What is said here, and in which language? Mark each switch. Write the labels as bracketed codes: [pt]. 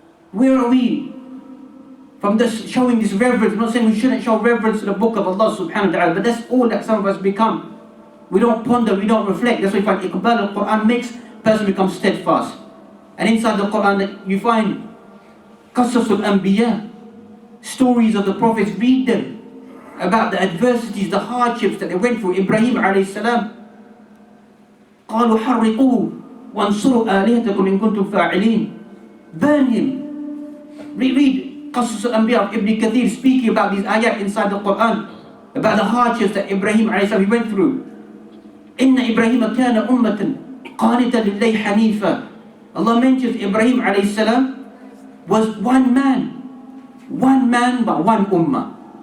[en] Where are we from this showing this reverence? I'm not saying we shouldn't show reverence to the book of Allah subhanahu wa ta'ala, but that's all that some of us become. We don't ponder, we don't reflect. That's why you find Iqbal al-Quran makes a person become steadfast. And inside the Quran you find Qasasul Anbiya, stories of the prophets. Read them about the adversities, the hardships that they went through. [ar] Ibrahim alayhi salam, قالوا حرقوه وانصروا آلهتكم إن كنتم فاعلين. [en] Burn him. Read Qasas al-Anbiya of Ibn Kathir, speaking about these ayat inside the Quran, about the hardships that Ibrahim alayhi salam went through. [ar] Inna Ibrahim kana ummatan qanitan lillahi hanifa. [en] Allah mentions Ibrahim alayhi salam was one man but one ummah.